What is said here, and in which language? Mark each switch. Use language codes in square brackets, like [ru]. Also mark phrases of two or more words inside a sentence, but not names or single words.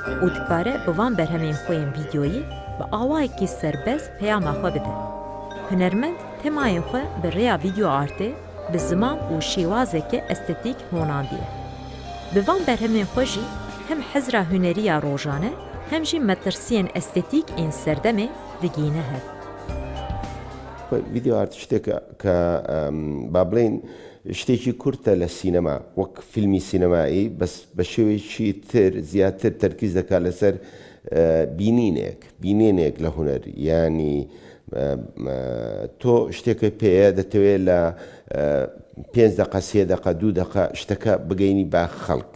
[ku] û dikare bi van berhemên xwe yên vîdyoyî bi awayekî serbest peyama xwe bide. Hunermend temayên xwe bi rêya vîdyo artê bi ziman û şêwazeke estetîk honandiye. Bi van berhemên xwe jî hem hezra huneriya rojane hem jî metirsiyên estetîk ên serdemê digîne hev. [en] video art [ckb] شتێکە کە با بڵێن شتێکی کورتە لە سینەما وەک فیلمی سینەمایی بەس بە شێوەیەکی تر زیاتر تەرکیز دەکات لەسەر بینینێک لە هونەر ینی تۆ شتێکە پێەیە دەتەوێت لە 5 دقە 3 دقە 2 دقە شتەکە بگەینی با خەڵک.